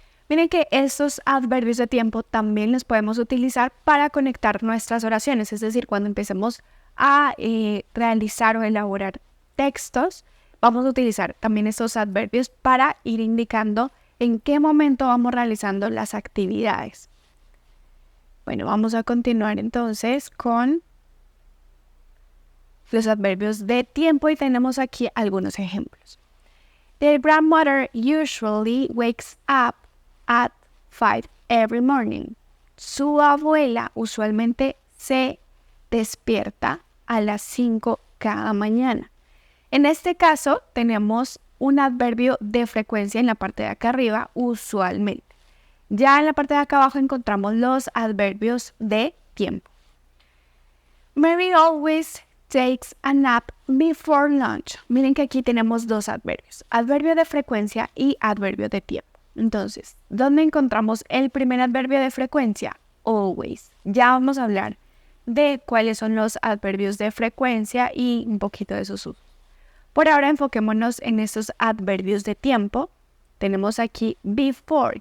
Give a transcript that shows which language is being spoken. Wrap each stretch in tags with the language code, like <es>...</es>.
<es>Miren que estos adverbios de tiempo también los podemos utilizar para conectar nuestras oraciones, es decir, cuando empecemos a realizar o elaborar textos, vamos a utilizar también estos adverbios para ir indicando en qué momento vamos realizando las actividades. Bueno, vamos a continuar entonces con los adverbios de tiempo y tenemos aquí algunos ejemplos.</es> <en>The grandmother usually wakes up at 5 every morning.</en> <es>Su abuela usualmente se despierta a las 5 cada mañana. En este caso tenemos un adverbio de frecuencia en la parte de acá arriba, usualmente. Ya en la parte de acá abajo encontramos los adverbios de tiempo.</es> <en>Mary always takes a nap before lunch.</en> <es>Miren que aquí tenemos dos adverbios, adverbio de frecuencia y adverbio de tiempo. Entonces, ¿dónde encontramos el primer adverbio de frecuencia? Always. Ya vamos a hablar de cuáles son los adverbios de frecuencia y un poquito de sus usos. Por ahora enfoquémonos en estos adverbios de tiempo. Tenemos aquí before.</es>